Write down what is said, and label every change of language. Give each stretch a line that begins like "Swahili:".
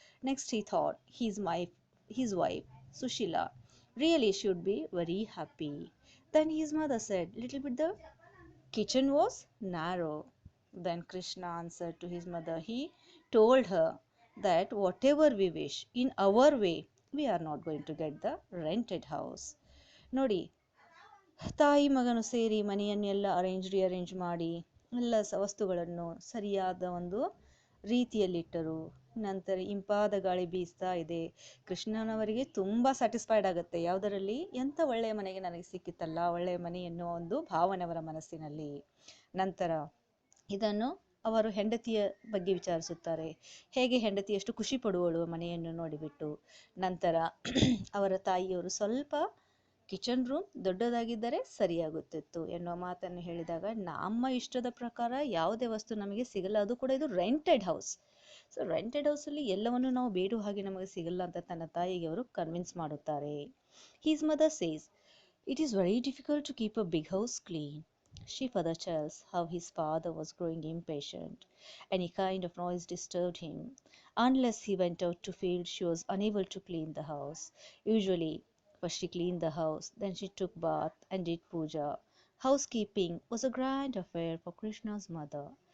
English: Next he thought his wife, Sushila, really should be very happy. Then his mother said, little bit the kitchen was narrow. Then Krishna answered to his mother. He told her that whatever we wish in our way, we are not going to get the rented house.
Kannada: ನೋಡಿ, ತಾಯಿ ಮಗನು ಸೇರಿ ಮನೆಯನ್ನೆಲ್ಲ rearrange ಮಾಡಿ ಎಲ್ಲ ವಸ್ತುಗಳನ್ನು ಸರಿಯಾದ ಒಂದು ರೀತಿಯಲ್ಲಿಟ್ಟರು. ನಂತರ ಇಂಪಾದ ಗಾಳಿ ಬೀಸ್ತಾ ಇದೆ. ಕೃಷ್ಣನವರಿಗೆ ತುಂಬ ಸ್ಯಾಟಿಸ್ಫೈಡ್ ಆಗುತ್ತೆ. ಯಾವುದರಲ್ಲಿ, ಎಂಥ ಒಳ್ಳೆಯ ಮನೆಗೆ ನನಗೆ ಸಿಕ್ಕಿತ್ತಲ್ಲ, ಒಳ್ಳೆಯ ಮನೆ ಎನ್ನುವ ಒಂದು ಭಾವನೆ ಅವರ ಮನಸ್ಸಿನಲ್ಲಿ. ನಂತರ ಇದನ್ನು ಅವರು ಹೆಂಡತಿಯ ಬಗ್ಗೆ ವಿಚಾರಿಸುತ್ತಾರೆ. ಹೇಗೆ ಹೆಂಡತಿ ಎಷ್ಟು ಖುಷಿ ಪಡುವಳು ಮನೆಯನ್ನು ನೋಡಿಬಿಟ್ಟು. ನಂತರ ಅವರ ತಾಯಿಯವರು ಸ್ವಲ್ಪ ಕಿಚನ್ ರೂಮ್ ದೊಡ್ಡದಾಗಿದ್ದರೆ ಸರಿಯಾಗುತ್ತಿತ್ತು ಎನ್ನುವ ಮಾತನ್ನು ಹೇಳಿದಾಗ, ನಮ್ಮ ಇಷ್ಟದ ಪ್ರಕಾರ ಯಾವುದೇ ವಸ್ತು ನಮಗೆ ಸಿಗಲ್ಲ, ಅದು ಕೂಡ ಇದು ರೆಂಟೆಡ್ ಹೌಸ್. ಸೊ ರೆಂಟೆಡ್ ಹೌಸಲ್ಲಿ ಎಲ್ಲವನ್ನು ನಾವು ಬೇಡುವ ಹಾಗೆ ನಮಗೆ ಸಿಗಲ್ಲ ಅಂತ ತನ್ನ ತಾಯಿಗೆ ಅವರು ಕನ್ವಿನ್ಸ್ ಮಾಡುತ್ತಾರೆ.
English: His mother says it is very difficult to keep a big house clean. She further tells how his father was growing impatient. Any kind of noise disturbed him. Unless he went out to field, she was unable to clean the house. Usually, first she cleaned the house, then she took bath and did puja. Housekeeping was a grand affair for Krishna's mother.